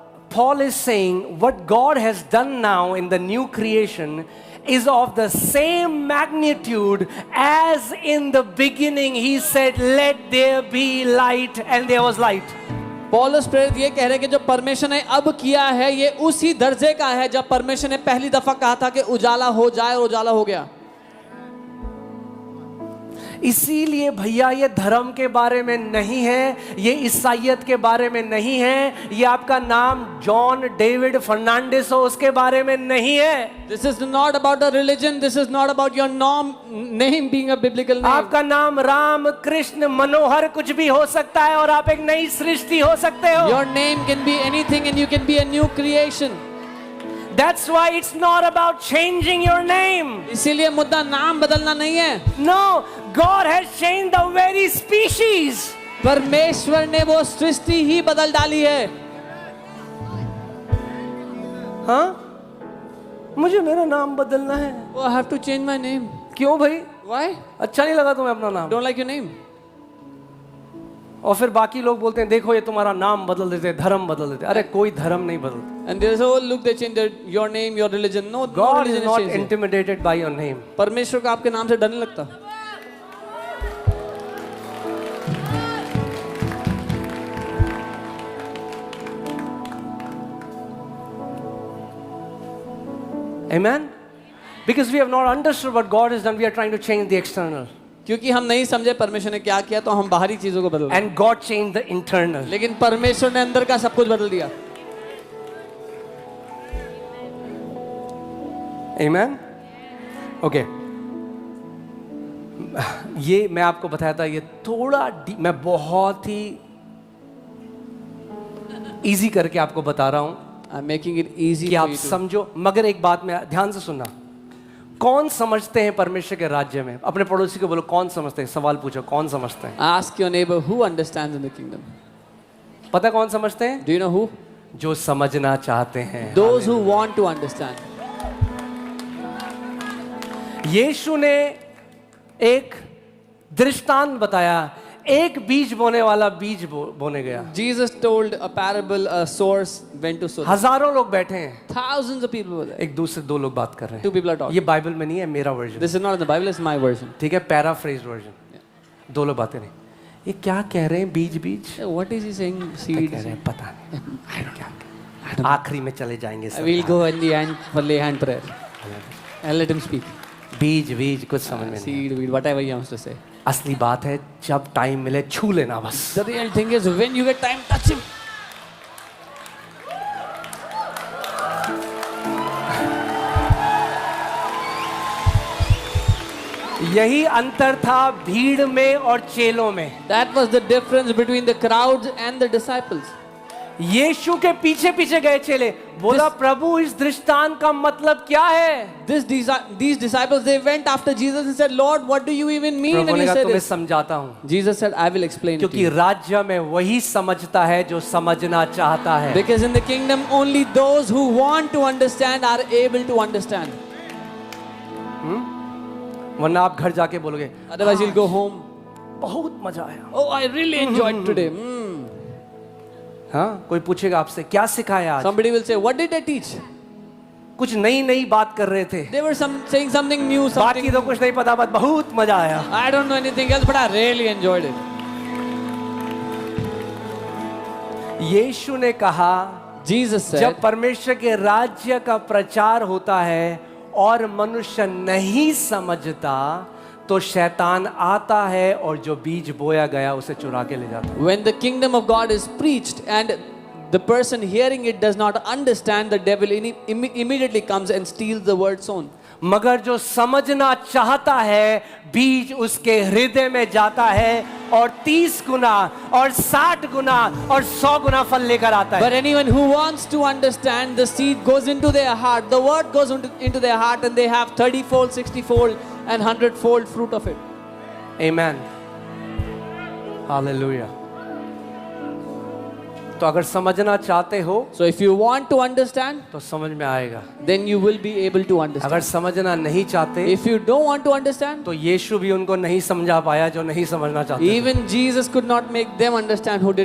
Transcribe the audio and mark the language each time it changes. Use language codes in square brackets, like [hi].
[en] Paul is saying what God has done now in the new creation is of the same magnitude as in the beginning he said, let there be light, and there was light. [hi] पौलुस प्रेरित ये कह रहे हैं कि जो परमेश्वर ने अब किया है ये उसी दर्जे का है जब परमेश्वर ने पहली दफा कहा था कि उजाला हो जाए और उजाला हो गया। इसीलिए भैया ये धर्म के बारे में नहीं है, ये ईसाइयत के बारे में नहीं है, ये आपका नाम जॉन डेविड फर्नांडिस हो उसके बारे में नहीं है। [en] This is not about the religion. This is not about your name being a biblical name. [hi] आपका नाम राम कृष्ण मनोहर कुछ भी हो सकता है और आप एक नई सृष्टि हो सकते हो। [en] Your name can be anything and you can be a new creation. That's why it's not about changing your name. [hi] इसीलिए मुद्दा नाम बदलना नहीं है। [en] No, God has changed the very species. [hi] परमेश्वर ने वो सृष्टि ही बदल डाली है। हाँ, मुझे मेरा नाम बदलना है। [en] Oh, I have to change my name. [hi] क्यों भाई? [en] Why? [hi] अच्छा नहीं लगा तुम्हें अपना नाम? [en] Don't like your name. [hi] और फिर बाकी लोग बोलते हैं देखो ये तुम्हारा नाम बदल देते, धर्म बदल देते। अरे कोई धर्म नहीं बदलता। [en] And there is oh look they change your name, your religion. No, God religion is not changing. intimidated by your name. [hi] परमेश्वर को आपके नाम से डर नहीं लगता। [en] Amen? Because we have not understood what God has done, we are trying to change the external. [hi] क्योंकि हम नहीं समझे परमेश्वर ने क्या किया तो हम बाहरी चीजों को बदल रहे हैं। [en] And God changed the internal. [hi] लेकिन परमेश्वर ने अंदर का सब कुछ बदल दिया। [en] Amen? Okay. [hi] ये मैं आपको बताया था, ये थोड़ा मैं बहुत ही इजी करके आपको बता रहा हूं [en] I'm making it easy [hi] कि [en] for [hi] आप [en] you to [hi] समझो। मगर एक बात में ध्यान से सुनना, कौन समझते हैं परमेश्वर के राज्य में? अपने पड़ोसी को बोलो कौन समझते हैं, सवाल पूछो कौन समझते हैं। [en] ask your neighbor who understands in the kingdom. [hi] पता कौन समझते हैं? [en] Do you know who? [hi] जो समझना चाहते हैं। [en] Those who want to understand. [hi] यीशु ने एक दृष्टांत बताया, एक बीज बोने वाला बीज बोने गया। [en] Jesus told a parable, a source went to sow. [hi] हजारों लोग बैठे हैं, [en] Thousands of people were there. [hi] एक दूसरे दो लोग बात कर रहे [en] Two people are [hi] हैं। [en] talking. [hi] ये बाइबल में नहीं है, मेरा version, [en] This is not in the Bible, it's my version. [hi] ठीक है, पैराफ्रेज वर्जन। दो लोग बातें नहीं, ये क्या कह रहे हैं? बीज बीज [en] What is he saying? [hi] कह [en] Seed. [hi] रहे हैं, पता नहीं क्या। आखिरी में चले जाएंगे [en] I will go in the end for lay hand prayer. And let him speak. [hi] बीज बीज कुछ समझ में नहीं। [en] Seed, weed, whatever he wants to say. [hi] असली बात है जब टाइम मिले छू लेना बस। [en] The real thing is when you get time, touch him. [hi] यही अंतर था भीड़ में और चेलों में। [en] That was the difference between the crowds and the disciples. [hi] यीशु के पीछे पीछे गए चेले, बोला प्रभु इस दृष्टांत का मतलब क्या है? [en] These disciples, they went after Jesus and said, Lord, what do you even mean [hi] Prabhu [en] when [hi] ने कहा [en] say [hi] तुम्हें [en] this? [hi] समझाता हूँ, [en] Jesus said, I will explain it to [hi] क्योंकि [en] you. [hi] राज्य में वही समझता है जो समझना चाहता है। [en] Because in the kingdom, only those who want to understand are able to understand. [hi] वरना आप घर जाके बोलोगे [en] Otherwise, you'll go home. [hi] बहुत मजा आया। [en] Oh, I really enjoyed today. [hi] हाँ, कोई पूछेगा आपसे क्या सिखाया आज? [en] Somebody will say, what did I teach? [hi] कुछ नई नई बात कर रहे थे, [en] They were saying something new, [hi] बाकी [en] something. [hi] तो कुछ नहीं पता, बस बहुत मजा आया। [en] I don't know anything else, but I really enjoyed it. [hi] यीशु ने कहा [en] Jesus said, [hi] जब परमेश्वर के राज्य का प्रचार होता है और मनुष्य नहीं समझता तो शैतान आता है और जो बीज बोया गया उसे चुरा के ले जाता है। [en] when the kingdom of God is preached and the person hearing it does not understand, the devil immediately comes and steals the word sown. [hi] मगर जो समझना चाहता है बीज उसके हृदय में जाता है और 30 गुना और 60 गुना और 100 गुना फल लेकर आता है। [en] But anyone who wants to understand, the seed goes into their heart, the word goes into their heart, and they have 30-fold, 60-fold and 100-fold fruit of it. Amen. Hallelujah. [hi] तो अगर समझना चाहते हो [en] So if you want to understand, [hi] तो समझ में आएगा। [en] then you will be able to [hi] अगर [en] understand. [hi] समझना नहीं चाहते [en] If you don't want to understand, [hi] तो यीशु भी उनको नहीं समझा पाया जो नहीं समझना चाहते थे। [en] even Jesus could not make them understand who did